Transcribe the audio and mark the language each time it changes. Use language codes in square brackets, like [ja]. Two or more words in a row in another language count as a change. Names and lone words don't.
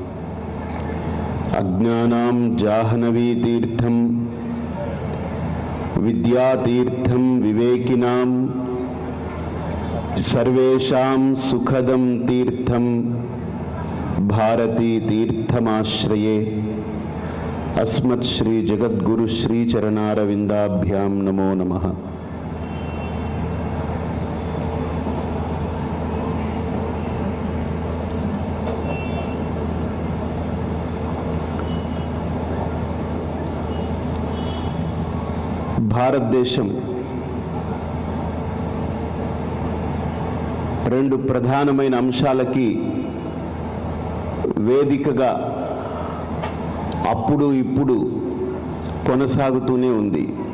[sa] अज्ञानां जाह्नवी तीर्थं विद्यातीर्थं विवेकिनां सर्वेषां सुखदं तीर्थं भारती तीर्थमाश्रये। अस्मत् श्री जगद्गुरु श्री चरणारविंदाभ्यां नमो नमः। [te] భారతదేశం రెండు ప్రధానమైన అంశాలకి వేదికగా అప్పుడు ఇప్పుడు కొనసాగుతూనే ఉంది.